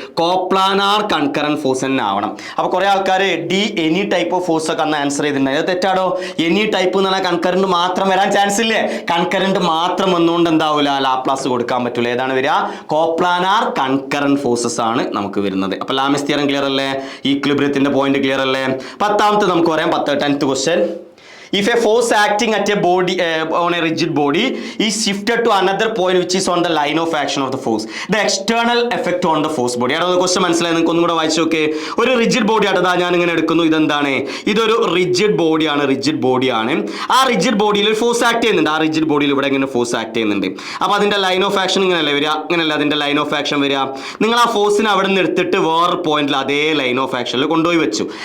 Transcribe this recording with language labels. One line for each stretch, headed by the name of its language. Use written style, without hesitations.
Malayalam: Coplanar concurrent force തന്നെ ആവണം. അപ്പോൾ കുറേ ആൾക്കാർ D any type of force ഒക്കെ അന്ന് ആൻസർ ചെയ്തിട്ടുണ്ട്. അത് തെറ്റാടോ. എനി ടൈപ്പ് എന്ന് പറഞ്ഞാൽ കൺകറന്റ് മാത്രം വരാൻ ചാൻസ് ഇല്ലേ? കൺകറന്റ് മാത്രം വന്നുകൊണ്ട് എന്താവില്ല, ലാപ്ലാസ് കൊടുക്കാൻ പറ്റില്ല. ഏതാണ് വരിക? കോപ്ലാനാർ കൺകറന്റ് ഫോഴ്സസ് ആണ് നമുക്ക് വരുന്നത്. അപ്പോൾ ലാമിസ് തിയറം ക്ലിയർ അല്ലേ? ഈക്വിലിബ്രിയത്തിന്റെ പോയിന്റ് ക്ലിയർ അല്ലേ? 10ാമത്തെ നമുക്ക് പറയാം. 10th question.
English: If a force acting at a body on a rigid body is shifted to another point which is on the line of action of the force, the external effect on the force body.
Malayalam: അതാണ് question മനസ്സിലായി? നിങ്ങൾക്ക് ഒന്നും കൂടെ വായിച്ചു നോക്കേ. ഒരു rigid body ആട്ടതാ ഞാൻ ഇങ്ങനെ എടുക്കുന്നു. ഇതെന്താണ്? ഇതൊരു റിജിഡ് ബോഡിയാണ്. റിജിഡ് ബോഡിയാണ്. ആ റിജിഡ് ബോഡിയിൽ ഒരു ഫോഴ്സ് ആക്ട് ചെയ്യുന്നുണ്ട്. ആ റിജിഡ് ബോഡിയിൽ ഇവിടെ ഇങ്ങനെ ഫോഴ്സ് ആക്ട് ചെയ്യുന്നുണ്ട്. അപ്പോൾ അതിന്റെ ലൈൻ ഓഫ് ആക്ഷൻ ഇങ്ങനെയല്ലേ വരിക? ഇങ്ങനെയല്ല അതിന്റെ ലൈൻ ഓഫ് ആക്ഷൻ വരിക. നിങ്ങൾ ആ ഫോഴ്സിനെ അവിടെ നിന്ന് എടുത്തിട്ട് വേറൊരു പോയിന്റിൽ അതേ ലൈൻ ഓഫ് ആക്ഷനിൽ കൊണ്ടുപോയി വെച്ചു.